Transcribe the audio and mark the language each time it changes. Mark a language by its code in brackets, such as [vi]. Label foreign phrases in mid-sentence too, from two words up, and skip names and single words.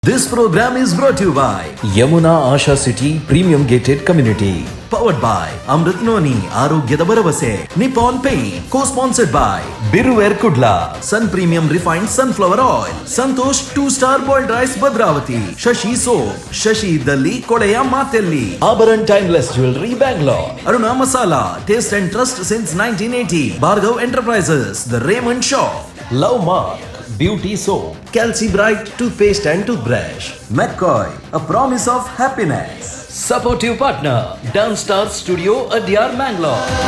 [en] This program is brought to you by Yamuna Asha City Premium Gated Community. Powered by Amrit Noni Arogyada Baravase. Nippon Paint. Co-sponsored by Biruver Kudla. Sun Premium Refined Sunflower Oil. Santosh 2-star Boiled Rice Bhadravati. Shashi Soap. Shashi Dalli Kodeya Matelli. Abaran Timeless Jewelry Bangalore. Aruna Masala. Taste and Trust since 1980. Bhargav Enterprises. The Raymond Shop. Love Mark. Beauty Soap, Calci Bright Toothpaste and Toothbrush, McCoy, a promise of happiness. Supportive partner, Dance Star Studio, Adyar, Mangalore.